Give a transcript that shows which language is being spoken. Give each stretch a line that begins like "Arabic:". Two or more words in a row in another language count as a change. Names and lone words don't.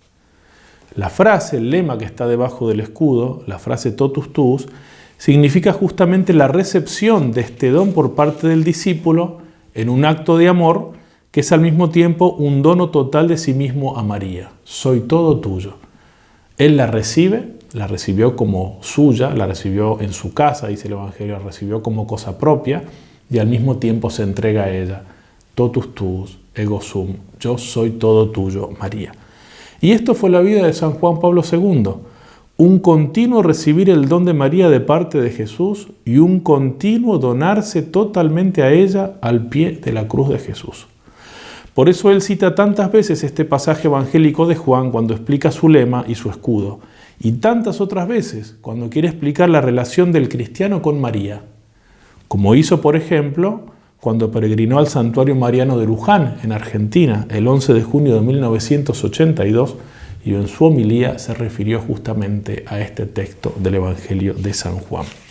Spanish: La frase, el lema que está debajo del escudo, la frase
Latin: Totus Tuus,
Spanish: significa justamente la recepción de este don por parte del discípulo en un acto de amor que es al mismo tiempo un dono total de sí mismo a María. Soy todo tuyo. Él la recibió como suya, la recibió en su casa, dice el Evangelio, la recibió como cosa propia y al mismo tiempo se entrega a ella.
Latin: Totus tuus, ego sum,
Spanish: yo soy todo tuyo, María. Y esto fue la vida de San Juan Pablo II. Un continuo recibir el don de María de parte de Jesús y un continuo donarse totalmente a ella al pie de la cruz de Jesús. Por eso él cita tantas veces este pasaje evangélico de Juan cuando explica su lema y su escudo, y tantas otras veces cuando quiere explicar la relación del cristiano con María, como hizo, por ejemplo, cuando peregrinó al santuario mariano de Luján, en Argentina, el 11 de junio de 1982, y en su homilía se refirió justamente a este texto del Evangelio de San Juan.